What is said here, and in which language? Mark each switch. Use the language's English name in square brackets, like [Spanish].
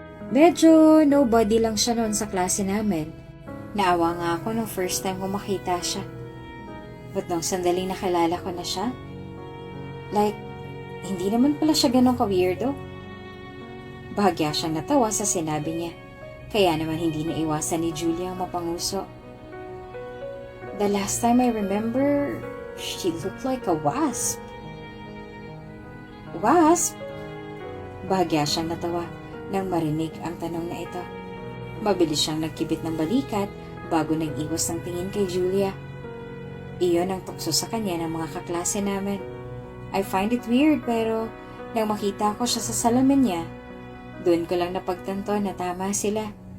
[Filipino] Medyo nobody lang siya noon sa klase namin. Naawa nga ako nung first time ko makita siya. But nung sandaling nakilala ko na siya, like, hindi naman pala siya ganun ka-weirdo. Bahagya siyang natawa sa sinabi niya, kaya naman hindi naiwasan ni Julia ang mapanguso. [English] The last time I remember, she looked like a wasp. Wasp? [Filipino] Bahagya siyang natawa nang marinig ang tanong na ito. Mabilis siyang nagkibit ng balikat bago nag-iwas ng tingin kay Julia. Iyon ang tukso sa kanya ng mga kaklase namin. [English] I find it weird [Filipino] pero nang makita ko siya sa salamin niya, doon ko lang napagtanto na tama sila.